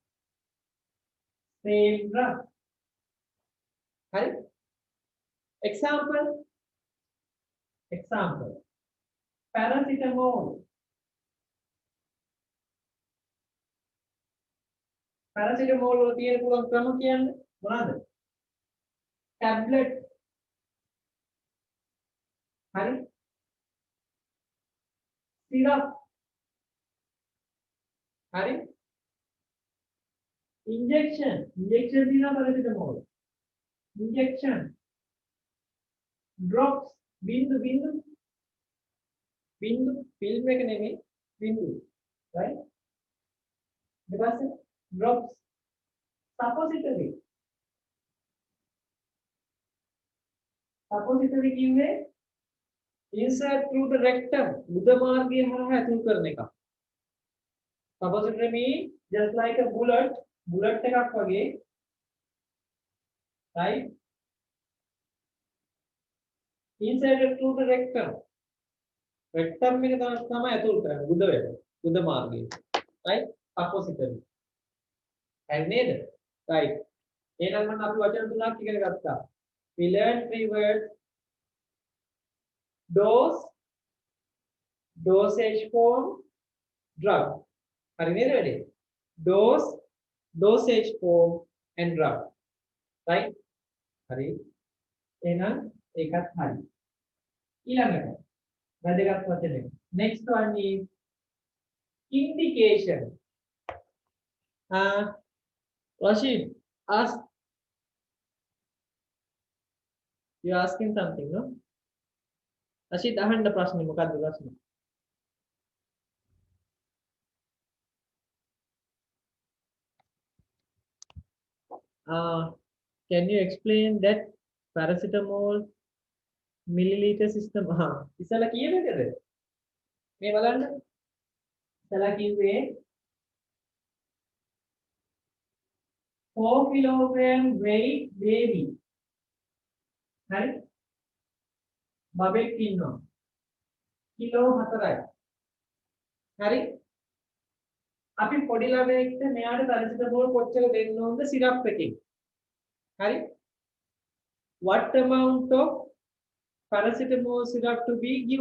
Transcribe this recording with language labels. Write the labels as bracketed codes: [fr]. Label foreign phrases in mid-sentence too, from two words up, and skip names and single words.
[en] Right? Example, paracetamol. [si] Paracetamol වල තියෙන පුළුවන් ක්‍රම කියන්නේ මොනවාද? Tablet. හරි? syrup. හරි? Injection තියෙනවා paracetamol. [en] Injection. Drops. [si] බින්දු film එක නෙමෙයි බින්දු. Right? ඊට පස්සේ drops. Suppository කිව්වේ [en] insert through the rectum [si] උද මාර්ගය හරහා ඇතුල් කරන එක. [en] Suppository means just like a bullet [si] එකක් වගේ, [en] right? Inserted through the rectum [si] එක තමයි ඇතුල් කරන්නේ උද වෙන උද මාර්ගය, right? Suppository. හරි නේද? right. එහෙනම් මම අපි වචන තුනක් ඉගෙන ගත්තා. [en] We learned 3 words: dose, dosage form, drug. [si] හරි නේද වැඩේ? [en] Dose, dosage form and drug. Right? [si] හරි. එහෙනම් ඒකත් හරි. ඊළඟට වැදගත් වචනේ. [en] Next one is indication. Rashid, ask. You asking something, no? Rashid, [si] අහන්න ප්‍රශ්නේ මොකක්ද ප්‍රශ්නේ? [en] Can you explain that paracetamol milliliter system? [si] ඉස්සලා කියනකද? මේ බලන්න. ඉස්සලා කිව්වේ [en] 4 kilogram weight baby. [si] හරි? බබෙක් ඉන්නවා. කිලෝ 4යි. හරි? අපි පොඩි ළමයෙක්ට මෙයාට paracetamol කොච්චර දෙන්න ඕනද සිරප් එකකින්? හරි? [en] What amount of paracetamol syrup to be give?